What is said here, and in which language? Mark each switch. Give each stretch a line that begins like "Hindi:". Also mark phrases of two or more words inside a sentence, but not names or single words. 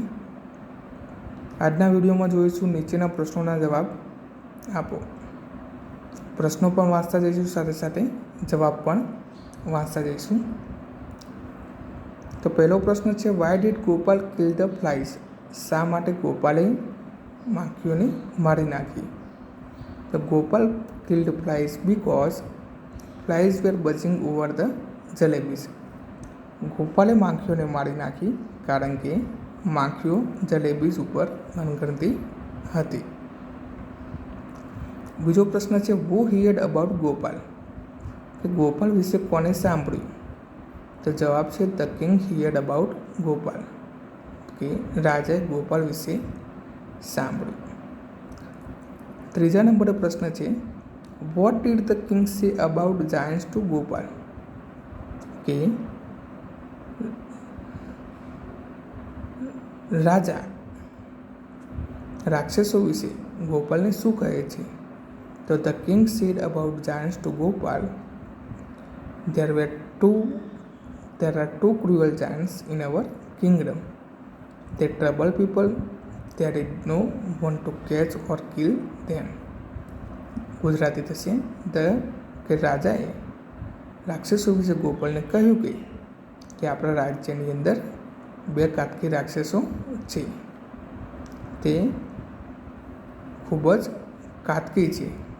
Gujarati: આજના વિડીયોમાં જોઈશું નીચેના પ્રશ્નોના જવાબ આપો. પ્રશ્નો પણ વાંચતા જઈશું, સાથે સાથે જવાબ પણ વાંચતા જઈશું. તો પહેલો પ્રશ્ન છે,
English: why did Gopal kill the flies?
Gujarati: શા માટે ગોપાલે માખીઓને મારી નાખી?
English: The Gopal killed flies because flies were buzzing over the jalebis.
Gujarati: ગોપાલે માખીઓને મારી નાખી કારણ કે માખીઓ જલેબીસ ઉપર ગણગણતી હતી. બીજો પ્રશ્ન છે,
English: who heard about ગોપાલ?
Gujarati: કે ગોપાલ વિશે કોને સાંભળ્યું? તો જવાબ છે,
English: the king heard about ગોપાલ.
Gujarati: કે રાજાએ ગોપાલ વિશે સાંભળ્યું. ત્રીજા નંબરે પ્રશ્ન છે,
English: what did the king say about giants to Gopal?
Gujarati: કે રાજા રાક્ષસો વિશે ગોપાલને શું કહે છે?
English: તો the king said about giants to Gopal, there are two cruel giants in our kingdom. They trouble people. There is no one to catch or kill them.
Gujarati: ગુજરાતી થશે કે રાજાએ રાક્ષસો વિશે ગોપાલને કહ્યું કે આપણા રાજ્યની અંદર બે કાટકી રાક્ષસો છે. તે ખૂબ જ કાટકી છે.